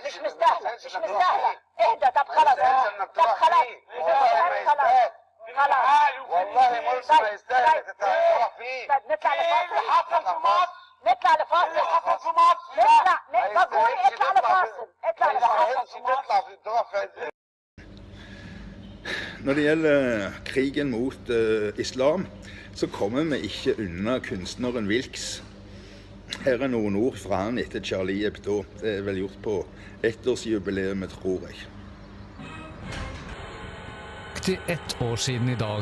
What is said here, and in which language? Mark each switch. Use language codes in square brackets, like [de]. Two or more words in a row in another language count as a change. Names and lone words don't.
[ar] مش مستاهله اهدى طب خلاص والله مرسي ما يستاهل تروح فيه. طب نطلع اللي حصل في مصر نطلع لفاصل اللي حصل في مصر فاصل اطلع لفاصل تطلع في تروح في [no] Når det gjelder krigen mot islam, så kommer vi ikke unna kunstneren Wilks. Her er noen ord fra han etter Charlie Hebdo. Det er vel gjort på ettårsjubileet, tror jeg. Til 1 år siden i dag.